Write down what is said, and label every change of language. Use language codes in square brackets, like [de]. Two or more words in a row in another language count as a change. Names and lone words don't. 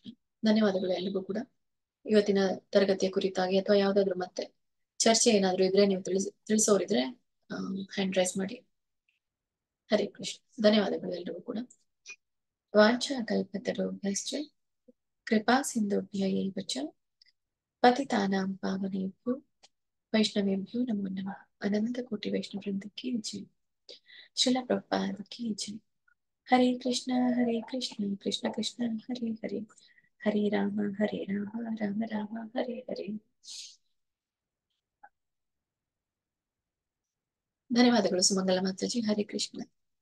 [kn] ಧನ್ಯವಾದಗಳು ಎಲ್ರಿಗೂ ಕೂಡ. ಇವತ್ತಿನ ತರಗತಿಯ ಕುರಿತಾಗಿ ಅಥವಾ ಯಾವ್ದಾದ್ರು ಮತ್ತೆ ಚರ್ಚೆ ಏನಾದ್ರು ಇದ್ರೆ ನೀವು ತಿಳಿಸೋರಿದ್ರೆ [en] hand raise [kn] ಮಾಡಿ. [sa] ಹರೇ ಕೃಷ್ಣ. [kn] ಧನ್ಯವಾದಗಳು ಎಲ್ರಿಗೂ ಕೂಡ. [sa] ವಾಂಛಾ ಕಲ್ಪತರುಭ್ಯಶ್ಚ ಕೃಪಾ ಸಿಂಧುಭ್ಯ ಏವ ಚ ಪತಿತಾನಾಂ ಪಾವನೇಭ್ಯೋ ವೈಷ್ಣವೇಭ್ಯೋ ನಮೋ ನಮಃ. [kn] ಅನಂತ ಕೋಟಿ ವೈಷ್ಣವ ವೃಂದಕ್ಕೆ ಜೈ. ಶ್ರೀಲ ಪ್ರಭುಪಾದ ಕಿ ಜೈ. [sa] ಹರೇ ಕೃಷ್ಣ ಕೃಷ್ಣ ಕೃಷ್ಣ ಹರೇ ಹರೇ, ಹರೇ ರಾಮ ರಾಮ ರಾಮ ಹರೇ ಹರೇ. [kn] ಧನ್ಯವಾದಗಳು ಸುಮಂಗಲ ಮಾತಾಜಿ. [sa] ಹರೇ ಕೃಷ್ಣ.